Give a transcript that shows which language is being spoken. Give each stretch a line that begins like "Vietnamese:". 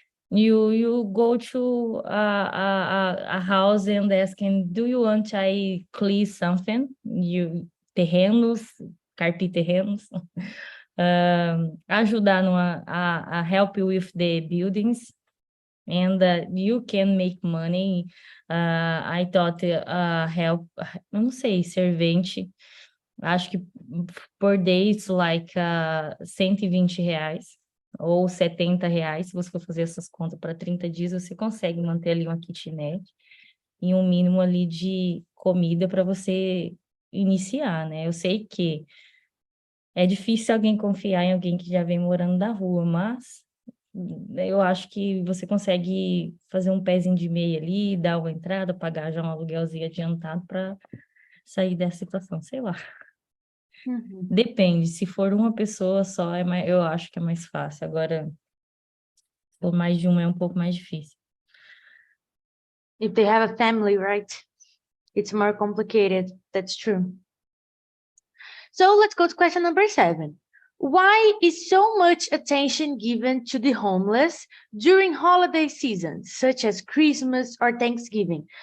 English: You go to a house and asking, do you want I clean something? You
Portuguese: terrenos, carpir terrenos, ajudar a
English: help you with the buildings, and you can make money. I thought help,
Portuguese: eu não sei, servente, acho que por
English: day it's like
Portuguese: R$ 120 ou R$ 70. Se você for fazer essas contas para 30 dias, você consegue manter ali uma kitnet e um mínimo ali de comida para você iniciar, né? Eu sei que é difícil alguém confiar em alguém que já vem morando da rua, mas eu acho que você consegue fazer um pezinho de meia ali, dar uma entrada, pagar já um aluguelzinho adiantado para sair dessa situação, sei lá. Mhm. Depende, se for uma pessoa só, eu acho que é mais fácil. Agora, se for mais de uma, é um pouco mais difícil.
English: If they have a family, right? It's more complicated. That's true. So let's go to question number 7. Why is so much attention given to the homeless during holiday seasons, such as Christmas or Thanksgiving?